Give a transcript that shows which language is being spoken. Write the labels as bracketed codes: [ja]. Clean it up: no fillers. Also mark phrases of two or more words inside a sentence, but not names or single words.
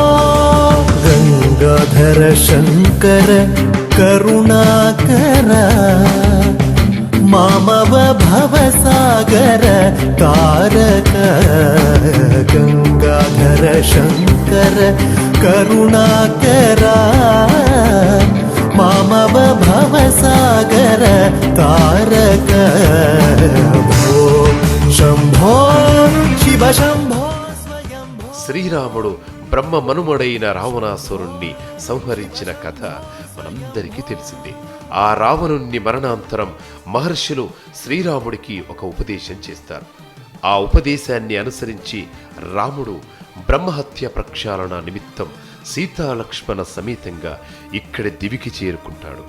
[sa] गंगाधर शंकर करुणाकर मामव भवसागर तारक गंगाधर शंकर करुणाकर मामव भवसागर तारक भो शंभो शिव शंभो स्वयंभो. [te] శ్రీరాముడు బ్రహ్మ మనుమడైన రావణాసురుణ్ణి సంహరించిన కథ మనందరికీ తెలిసిందే. ఆ రావణుణ్ణి మరణాంతరం మహర్షులు శ్రీరాముడికి ఒక ఉపదేశం చేస్తారు. ఆ ఉపదేశాన్ని అనుసరించి రాముడు బ్రహ్మహత్య ప్రక్షాళన నిమిత్తం సీతాలక్ష్మణ సమేతంగా ఇక్కడి దివికి చేరుకుంటాడు.